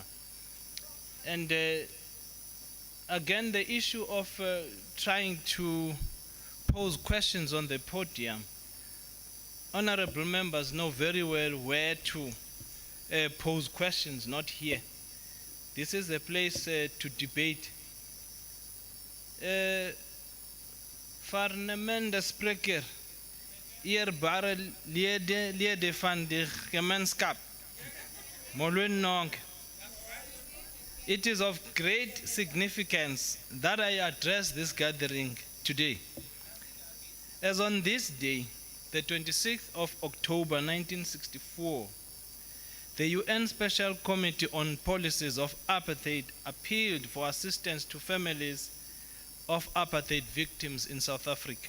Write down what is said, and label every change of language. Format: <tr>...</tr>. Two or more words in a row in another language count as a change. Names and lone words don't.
<en>And again, the issue of trying to pose questions on the podium. Honorable members know very well where to pose questions, not here. This is a place to debate.</en> <af>Farnemende spreker, eerbare lede van die gemeenskap,</af> <xh>molweni nonke.</xh> <en>It is of great significance that I address this gathering today. As on this day, the 26th of October 1964, the UN Special Committee on Policies of Apartheid appealed for assistance to families of apartheid victims in South Africa.</en>